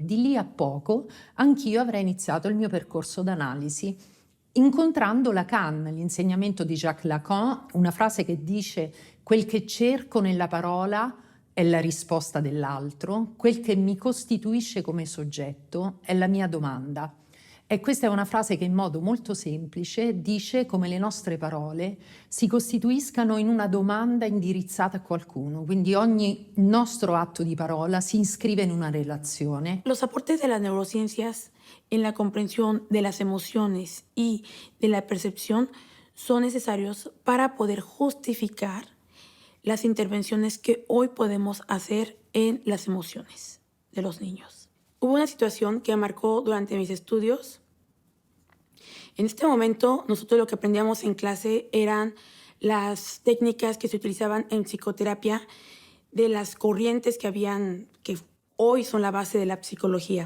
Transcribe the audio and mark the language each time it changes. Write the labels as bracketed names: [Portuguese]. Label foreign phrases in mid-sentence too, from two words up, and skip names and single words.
[Italian] Di lì a poco anch'io avrei iniziato il mio percorso d'analisi incontrando Lacan, l'insegnamento di Jacques Lacan, una frase che dice: quel che cerco nella parola è la risposta dell'altro, quel che mi costituisce come soggetto è la mia domanda. E questa è una frase che in modo molto semplice dice come le nostre parole si costituiscano in una domanda indirizzata a qualcuno, quindi ogni nostro atto di parola si inscrive in una relazione. [Spanish] Los aportes de las neurociencias en la comprensión de las emociones y de la percepción son necesarios para poder justificar las intervenciones que hoy podemos hacer en las emociones de los niños. Hubo una situación que marcó durante mis estudios. En este momento, nosotros lo que aprendíamos en clase eran las técnicas que se utilizaban en psicoterapia de las corrientes que hoy son la base de la psicología.